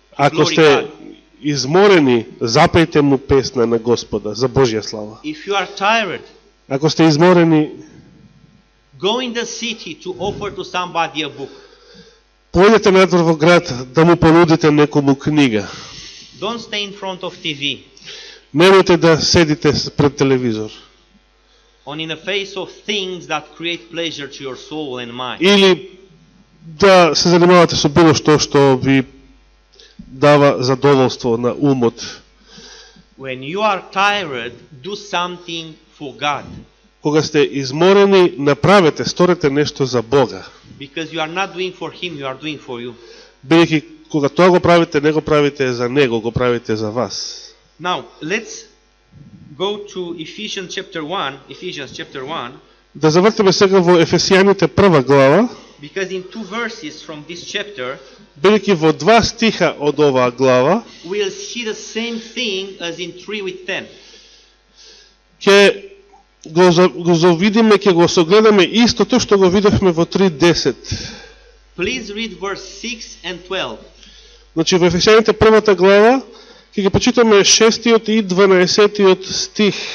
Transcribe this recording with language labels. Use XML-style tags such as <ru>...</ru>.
<mk>Ако</mk> <en>glory</en> <mk>сте</mk> <en>God.</en> <mk>изморени, запејте му песна на Господа за Божја слава.</mk> <en>If you are tired,</en> <mk>Ако сте изморени,</mk> <en>go in the city to offer to somebody a book.</en> <mk>појдете надвор во град да му понудите некому книга.</mk> <en>Don't stay in front of TV</en> <mk>Немојте да седите пред телевизор.</mk> <en>or in the face of things that create pleasure to your soul and mind.</en> <mk>Или да се занимавате со било што ви дава задоволство на умот.</mk> <en>When you are tired, do something for God,</en> <mk>Кога сте изморени, направете, сторете нешто за Бога.</mk> <en>because you are not doing for Him, you are doing for you.</en> <mk>Бидејќи кога тоа го правите, не го правите за Него, го правите за вас.</mk> <en>Now, let's go to Ephesians chapter 1,</en> <mk>Да завртиме сега во Ефесијаните 1 глава,</mk> <en>because in 2 verses from this chapter,</en> <mk>бидејќи во 2 стиха од оваа глава,</mk> <en>we'll see the same thing as in 3 with 10.</en> <mk>ќе го завидиме, ќе го согледаме истото што го видовме во 3:10.</mk> <en>Please read verse 6 and 12.</en> <mk>Значи во Ефесијаните 1 глава ќе ги почитаме 6 и 12 стих.</mk>